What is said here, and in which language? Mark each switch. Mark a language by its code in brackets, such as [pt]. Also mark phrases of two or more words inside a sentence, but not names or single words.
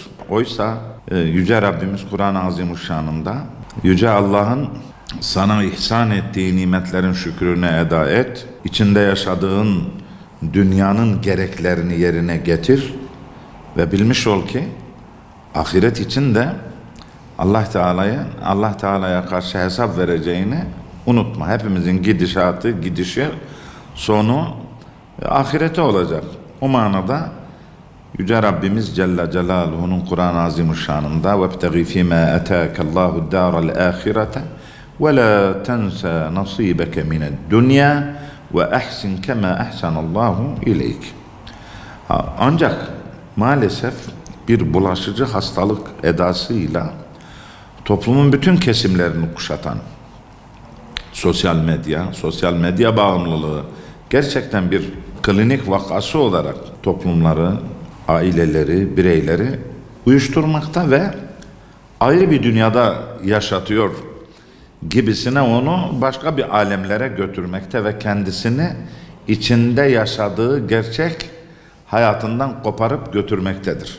[tr] Oysa Yüce Rabbimiz Kur'an-ı Azimuşşan'ında Yüce Allah'ın sana ihsan ettiği nimetlerin şükrünü eda et, içinde yaşadığın dünyanın gereklerini yerine getir ve bilmiş ol ki ahiret için de Allah Teala'ya karşı hesap vereceğini unutma. Hepimizin gidişi sonu ahirete olacak. O manada Yüce Rabbimiz Celle Celaluhu'nun Kur'an-ı Azimuşşan'ında [ar] وَابْتَغِ فِي مَا أَتَاكَ اللّٰهُ الدَّارَ الْآخِرَةَ وَلَا تَنْسَ نَصِيبَكَ مِنَ الدُّنْيَا وَأَحْسِنْ كَمَا أَحْسَنَ اللّٰهُ اِلَيْكَ. [tr] Ancak maalesef bir bulaşıcı hastalık edasıyla toplumun bütün kesimlerini kuşatan sosyal medya bağımlılığı gerçekten bir klinik vakası olarak toplumları, aileleri, bireyleri uyuşturmakta ve ayrı bir dünyada yaşatıyor gibisine onu başka bir alemlere götürmekte ve kendisini içinde yaşadığı gerçek hayatından koparıp götürmektedir.